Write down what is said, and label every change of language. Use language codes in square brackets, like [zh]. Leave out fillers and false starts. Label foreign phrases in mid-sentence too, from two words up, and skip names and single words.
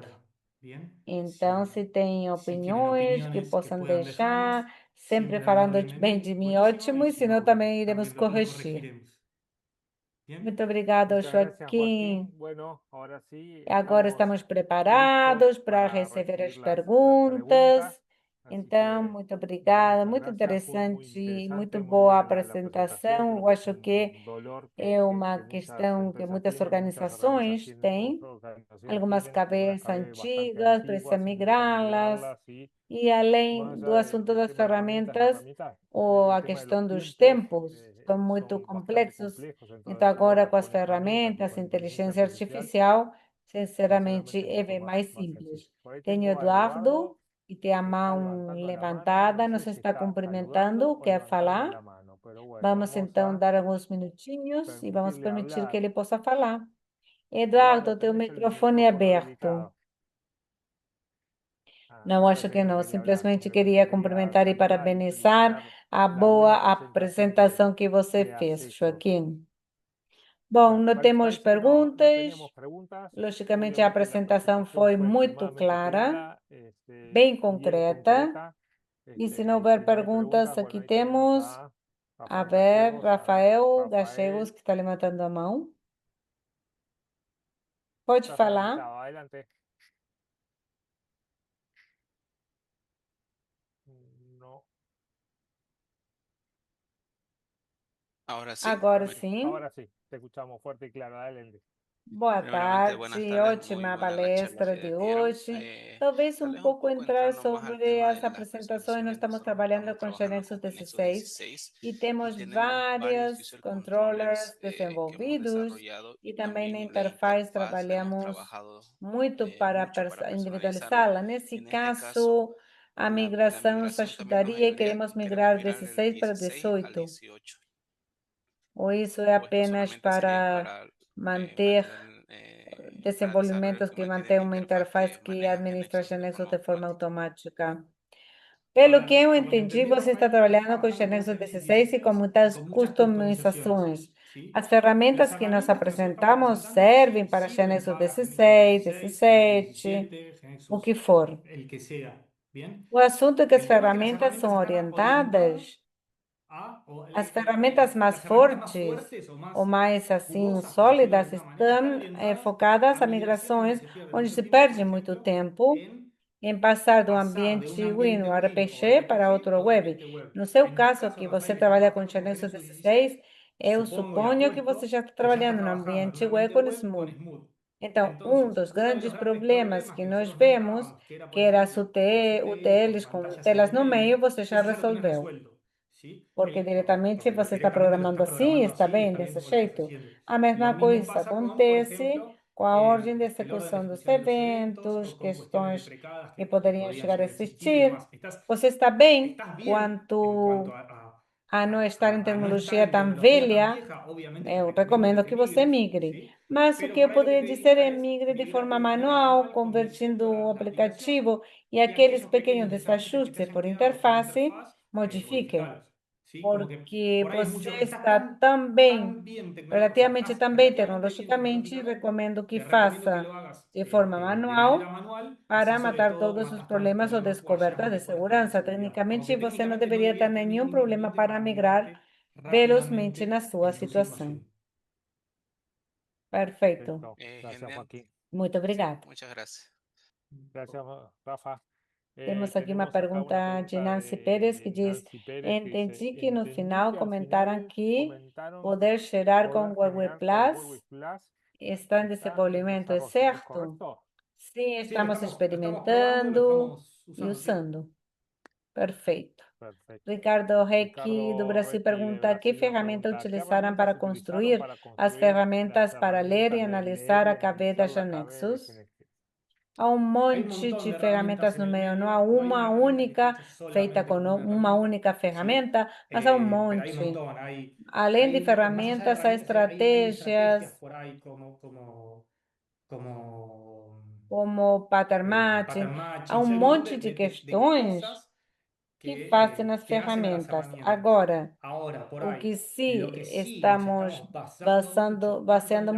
[es] Bien. [pt] Então, se tem [es] Si tienen [pt] opiniões que [es] opiniones que [pt] possam [es] puedan dejarnos, [pt] deixar, Sempre [es] sin [pt] falando [es] darnos [pt] bem de [es] enemigo, [pt] mim, [es] buenísimo, [pt] ótimo, [es] y [pt] e [es] si [pt] senão [es] no, [pt] também iremos [es] también lo [pt] corrigir. [es] corregiremos. Bien, [pt] Muito obrigado, [es] Muchas gracias, Joaquín. Joaquim. Bueno, ahora sí [pt] Agora estamos [es] estamos listos [pt] preparados para [es] para [pt] receber as [es] recibir las preguntas. [pt] perguntas. [es] Así [pt] Então, [es] que [pt] muito obrigada, [es] muchas [pt] muito [es] gracias. Fue muy [pt] interessante e muito [es] interesante, muy [pt] boa a [es] buena la presentación. [pt] apresentação. [es] Creo [pt] Eu [es] que es [pt] acho que [es] un dolor [pt] é uma [es] que muchas [pt] questão que [es] empresas [pt] muitas [es] tienen, muchas [pt] organizações têm. [es] organizaciones [pt] Algumas [es] tienen, algunas [pt] cabeças [es] cabezas bastante [pt] antigas, precisa [es] antiguas y necesitan [pt] migrá-las. [es] migrarlas y [pt] E [es] más [pt] além do [es] allá [pt] assunto [es] del [pt] das [es] tema de herramientas, no [pt] ferramentas, [es] herramientas, [pt] ou [es] el [pt] a [es] tema de los [pt] questão dos [es] tiempos [pt] tempos, são muito [es] son bastante [pt] complexos. [es] complejos. [pt] Então, [es] Entonces, [pt] agora [es] ahora [pt] com as [es] con herramientas y [pt] ferramentas, [es] con inteligencia [pt] inteligência artificial, [es] artificial, sinceramente, [pt] sinceramente, é [es] mucho [pt] bem mais [es] más sencillo. [pt] simples. [es] Por ahí [pt] Tenho [es] tengo a Eduardo, [pt] Eduardo que tem a [es] que está [pt] mão [es] levantando la mano. [pt] levantada, [es] No [pt] nos [es] sé si [pt] está [es] está saludando [pt] cumprimentando, [es] o [pt] quer [es] levantando [pt] falar. [es] la mano, pero bueno, [pt] Vamos [es] vamos [pt] então [es] a [pt] dar alguns minutinhos e vamos [es] permitirle [pt] permitir que [es] hablar. [pt] ele possa falar. Eduardo, [es] Eduardo, [pt] teu [es] tenés el [pt] microfone é [es] micrófono [pt] aberto. [es] habilitado. Ah, [pt] Não, acho [es] entonces [pt] que [es] no [pt] não. [es] quería hablar [pt] Simplesmente [es] porque nos [pt] queria [es] quería [pt] cumprimentar e [es] saludar y [pt] parabenizar [es] felicitar [pt] a [es] la [pt] boa [es] buena presentación [pt] apresentação que você [es] que has [pt] fez, [es] hecho. [pt] Joaquim. Bom, não temos [es] Parece que no [pt] perguntas. [es] teníamos preguntas. [pt] Logicamente, a [es] Obviamente la [pt] apresentação foi [es] presentación fue [pt] muito [es] extremadamente [pt] clara, [es] clara, [pt] bem [es] bien [pt] concreta. [es] concreta. [pt] E se não [es] Y [pt] houver [es] si no hay [pt] perguntas, [es] preguntas, [pt] aqui [es] bueno, ahí tenemos [pt] temos, a [es] a [pt] Rafael [es] ver, Gallegos. A ver, [pt] Rafael Gallegos, [es] Rafael, [pt] que está levantando a mão. Pode [es] estás [pt] falar. [es] habilitado. Adelante. No, Ahora sí, [pt] Agora sim. [es] ahora sí, te escuchamos fuerte y claro. Adelante. [pt] Boa [es] primeramente buenas [pt] tarde, [es] tardes, muy [pt] ótima [es] buena la charla [pt] palestra [es] que [pt] de [es] dieron. [pt] hoje. Talvez [es] Tal [pt] um [es] vez un [pt] pouco [es] poco [pt] entrar [es] entrando más al [pt] sobre [es] tema [pt] as [es] de las [pt] apresentações. Nós [es] presentaciones. [pt] estamos [es] Nosotros [pt] trabalhando [es] estamos [pt] com trabajando Genexus [es] con Genexus [pt] 16 [es] 16 [pt] e [es] y [pt] temos [es] tenemos varios [pt] vários [es] user [pt] controllers [es] controllers que hemos [pt] desenvolvidos [es] desarrollado [pt] e [es] y [pt] também [es] también [pt] na [es] en la [pt] interface [es] interfaz hemos [pt] trabalhamos [es] trabajado [pt] muito para [es] mucho para personalizarla. [pt] individualizá-la. Nesse [es] En este caso, [pt] caso, a [es] la [pt] migração nos [es] migración también nos [pt] ajudaria e [es] ayudaría [pt] queremos [es] y queremos [pt] migrar [es] mirar del [pt] 16 para [es] 16 al [pt] 18. [es] 18. [pt] Ou isso é [es] O esto [pt] apenas [es] solamente sería [pt] para [es] para [pt] manter [es] mantener para desarrolladores [pt] desenvolvimentos que [es] que mantienen [pt] mantêm uma [es] interfaz [pt] interface [es] que [pt] que [es] manejan [pt] administra [es] GeneXus de [pt] Genexus [es] forma [pt] de forma [es] automática. [pt] automática. [es] A [pt] Pelo que [es] ver, [pt] eu [es] por lo que [pt] entendi, [es] entendí, [pt] você está [es] Rafael, estás [pt] trabalhando com [es] trabajando con [pt] Genexus [es] Genexus [pt] 16 e com [es] 16 y [pt] muitas [es] con muchas customizaciones, [pt] customizações. [es] ¿sí? [pt] As [es] Las [pt] ferramentas que nós [es] herramientas que nosotros estamos [pt] apresentamos [es] presentando [pt] servem [es] sí [pt] para [es] sirven [pt] Genexus [es] para Genexus [pt] 16, [es] 16, Genexus [pt] 17, [es] 17, [pt] o que [es] Genexus, [pt] for. [es] el que sea, ¿bien? [pt] O assunto é que as [es] El tema es que las [pt] ferramentas [es] herramientas [pt] são [es] están orientadas [pt] orientadas. [es] o [pt] As ferramentas mais [es] las herramientas más [pt] fortes [es] fuertes o [pt] ou [es] más [pt] mais assim [es] jugosas, por decirlo de [pt] sólidas [es] alguna manera, están [pt] estão [es] orientadas [pt] focadas [es] a [pt] a [es] migraciones donde [pt] migrações [es] se pierde [pt] onde [es] mucho [pt] se [es] tiempo, por [pt] perde muito [es] ejemplo, [pt] tempo [es] en [pt] em passar do [es] pasar de un [pt] ambiente Win, [es] ambiente [pt] o [es] Win o [pt] RPG, para [es] RPG a [pt] outro [es] un [pt] web. [es] ambiente web. [pt] No seu [es] En este [pt] caso, [es] caso, [pt] que você [es] Rafael, que está [pt] trabalha com [es] trabajando con [pt] Genexus [es] Genexus 16, [pt] 16, eu [es] supongo y [pt] suponho que você [es] apuesto [pt] já está [es] que ya está [pt] trabalhando no [es] trabajando en un [pt] ambiente web [es] ambiente [pt] com [es] web con [pt] Smooth. [es] Smooth. [pt] Então, um [es] Entonces, [pt] dos [es] uno de los [pt] grandes [es] grandes [pt] problemas [es] problemas [pt] que [es] que [pt] nós [es] nosotros [pt] vemos, [es] notábamos, que era, [pt] que [es] por [pt] era [es] ejemplo, [pt] as [es] las UTLs [pt] UTLs [es] con [pt] com [es] pantallas en el [pt] telas no meio, [es] medio, [pt] você já [es] eso ya lo tenés [pt] resolveu. [es] resuelto, ¿sí? [pt] Porque [es] Porque [pt] diretamente você está [es] directamente lo [pt] programando [es] está [pt] assim, [es] programando [pt] está [es] así y [pt] bem [es] está [pt] desse [es] viendo lo que estás [pt] jeito. [es] haciendo. [pt] A [es] Lo [pt] mesma [es] mismo [pt] coisa [es] pasa con, por [pt] acontece [es] ejemplo, [pt] com a ordem de [es] el orden de [pt] execução dos [es] ejecución de los eventos o [pt] eventos, [es] con cuestiones [pt] questões [es] deprecadas [pt] que [es] que [pt] poderiam [es] podrían [pt] chegar a [es] llegar a existir y [pt] existir. [es] demás. Estás, [pt] Você está bem [es] estás bien en cuanto [pt] quanto a não estar em [es] a no estar [pt] tecnologia [es] en [pt] tão [es] tecnología tan [pt] velha. [es] vieja, obviamente te [pt] Eu [es] recomiendo que [pt] recomendo [es] te [pt] que você [es] migres, [pt] migre. [es] ¿sí? [pt] Mas o [es] Pero [pt] que [es] por [pt] eu [es] ahí lo que [pt] poderia [es] te [pt] dizer [es] diría [pt] é [es] es [pt] migre de forma [es] migrarte de manera [pt] manual, [es] manual, [pt] convertindo [es] convirtiendo [pt] o [es] la aplicación [pt] aplicativo e [es] y [pt] aqueles [es] aquellos [pt] pequenos [es] pequeños desajustes que [pt] desajustes [es] te hayan [pt] por [es] quedado por [pt] interface, [es] interfaz, [pt] modifique. [es] modificalos, ¿sí? Como que [pt] Porque [es] por ahí es [pt] você [es] mucho, está [pt] está [es] tan, [pt] também, [es] tan bien o sea, [pt] relativamente [es] estás [pt] também [es] relativamente bien [pt] tecnologicamente, [es] tecnológicamente, [pt] recomendo que [es] te recomiendo que [pt] faça [es] lo hagas [pt] de forma [es] de manera [pt] manual [es] manual, así [pt] para [es] sobre [pt] matar [es] todo [pt] todos os [es] matas todos los [pt] problemas ou [es] problemas o hayas [pt] descobertas [es] un [pt] de [es] mejor estado de [pt] segurança. [es] seguridad. Como [pt] Tecnicamente, [es] que [pt] você não [es] técnicamente no [pt] deveria ter [es] deberías tener [pt] nenhum [es] ningún [pt] problema [es] inconveniente [pt] para [es] para [pt] migrar [es] migrarte [pt] velozmente na [es] rápidamente [pt] sua [es] en tu [pt] situação. [es] situación. [pt] Perfeito. [es] Perfecto. Gracias, Genial. Joaquín. [pt] Muito [es] Sí, [pt] obrigada. [es] muchas gracias. Gracias, Rafa. [pt] Temos aqui uma [es] Tenemos acá una [pt] pergunta de [es] pregunta [pt] Nancy Pérez que [es] de [pt] diz: [es] Nancy Pérez que dice, [pt] entendi que no [es] entendí [pt] final [es] que al [pt] comentaram [es] final [pt] que [es] comentaron que [pt] poder gerar com [es] poder [pt] o Google [es] generar con [pt] Plus [es] WordPress Plus [pt] está em [es] está en [pt] desenvolvimento, é [es] desarrollo, ¿es [pt] certo? [es] correcto? [pt] Sim, [es] Sí, [pt] estamos [es] lo estamos probando, lo [pt] experimentando [es] estamos [pt] e [es] usando, sí. [pt] usando. Perfeito. [es] Perfecto. [pt] Ricardo Reque, do [es] Ricardo [pt] Brasil, [es] Requi de [pt] pergunta: que [es] Brasil nos [pt] ferramenta [es] pregunta, ¿qué [pt] utilizaram [es] herramientas [pt] para [es] utilizaron [pt] construir [es] para [pt] as [es] construir [pt] ferramentas [es] las [pt] para ler e [es] herramientas de leer [pt] analisar [es] y [pt] a KB da [es] analizar la KB de [pt] Janexus? [es] GNX? [pt] Há um [es] Hay un [pt] monte [es] montón [pt] de [es] de herramientas [pt] ferramentas [es] en [pt] no [es] el [pt] meio, não há [es] medio, no hay una [pt] uma [es] herramienta que esté [pt] única [es] hecha [pt] feita [es] solamente [pt] com [es] como una [pt] uma [es] herramienta, [pt] única [es] ¿sí? [pt] ferramenta, mas há um [es] Pero hay un [pt] monte. [es] montón, [pt] Além de [es] más allá de [pt] ferramentas, há [es] herramientas, hay estrategias [pt] estratégias [es] por ahí como [pt] como pattern [es] pattern [pt] matching, há [es] matching, [pt] um [es] sí, hay un montón [pt] monte de [es] de [pt] questões [es] cosas [pt] que fazem nas [es] que hacen a las [pt] ferramentas. [es] herramientas. [pt] Agora, [es] Ahora, por [pt] o [es] ahí, [pt] que [es] lo [pt] se [es] que sí nos [pt] estamos [es] estamos basando mucho tanto en